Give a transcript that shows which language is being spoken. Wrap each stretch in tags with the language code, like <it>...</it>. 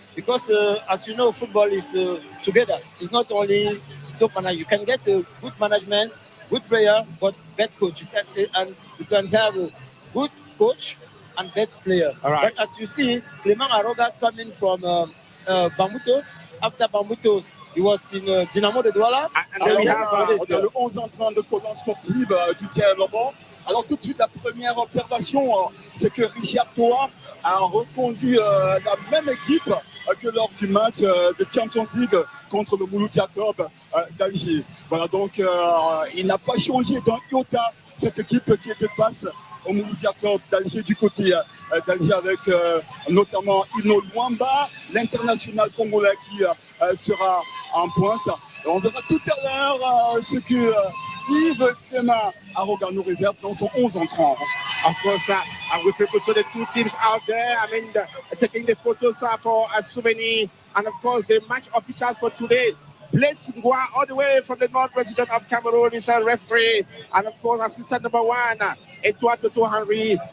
<en>Because as you know, football is together. It's not only top management. You can get a good management, good player, but bad coach. You can have a good coach and bad player. But as you see, Clement Aruga coming from Bambutos. After Bambutos, he was in Dynamo de Douala. And then we have</en> <fr>le 11 entrant de</fr> <en>Colombe sportive du Cameroun.</en> <fr>Alors tout de suite, la première observation, c'est que Richard Toa a reconduit la même équipe que lors du match de Champions League contre le Mouloud Jacob d'Alger. Voilà, donc il n'a pas changé d'un iota cette équipe qui était face au Mouloud Jacob d'Alger du côté d'Alger avec notamment Ino Luamba, l'international congolais qui sera en pointe. On verra tout à l'heure ce que Yves Clément Aroga nous réserve dans son 11 en 30.</fr> <en>Of course, we feel good to the two teams out there. I mean, taking the photos for a souvenir. And of course, the match officials for today. Blaise Ngwa, all the way from the north region of Cameroon, is a referee. And of course, assistant number 1, Edouard Toto Henry.</en>